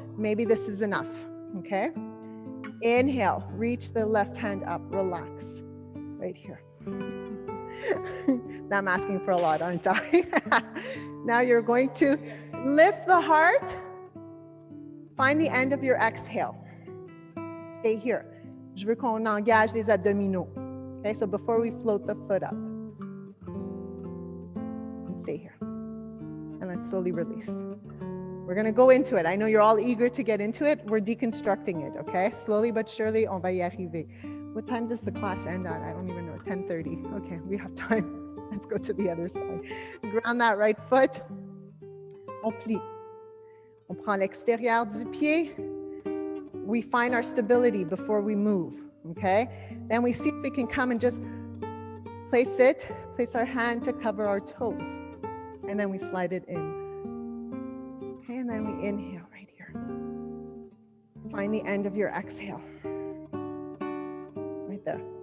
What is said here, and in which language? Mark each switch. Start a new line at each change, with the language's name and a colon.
English: Maybe this is enough, okay? Inhale, reach the left hand up, relax, right here. Now I'm asking for a lot, aren't I? Now you're going to lift the heart, find the end of your exhale. Stay here.
French: Je veux qu'on engage les abdominaux.
English: Okay, so before we float the foot up. And stay here. And let's slowly release. We're going to go into it. I know you're all eager to get into it. We're deconstructing it, okay? Slowly but surely,
French: on va y arriver.
English: What time does the class end at? I don't even know. 10:30. Okay, we have time. Let's go to the other side. Ground that right foot.
French: On plie. On prend l'extérieur du pied.
English: We find our stability before we move, okay? Then we see if we can come and just place our hand to cover our toes. And then we slide it in. Okay, and then we inhale right here. Find the end of your exhale. Right there.